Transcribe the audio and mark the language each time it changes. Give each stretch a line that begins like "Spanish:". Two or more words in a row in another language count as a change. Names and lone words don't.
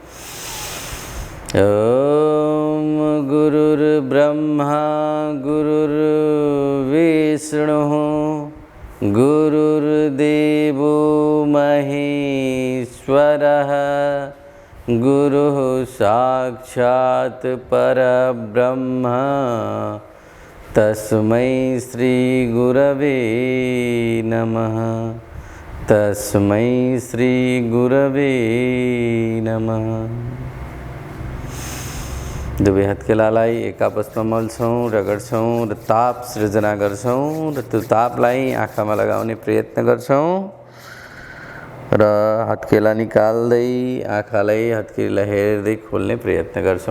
Sanskrit: ओम गुरुर्ब्रह्मा गुरुर्विष्णुः गुरुर्देवो महेश्वरः गुरुः साक्षात् परब्रह्म तस्मै श्री गुरवे नमः। तस्मै श्री गुरवे नमः।
Nepali: दुवै हत्केलालाई एक आपसमा मल्छौं, रगड्छौं र ताप सृजना गर्छौं र त्यो तापलाई आँखामा लगाउने प्रयत्न गर्छौं र हत्केला निकाल्दै आँखालाई हत्केला हेर्दै खोल्ने प्रयत्न गर्छौं।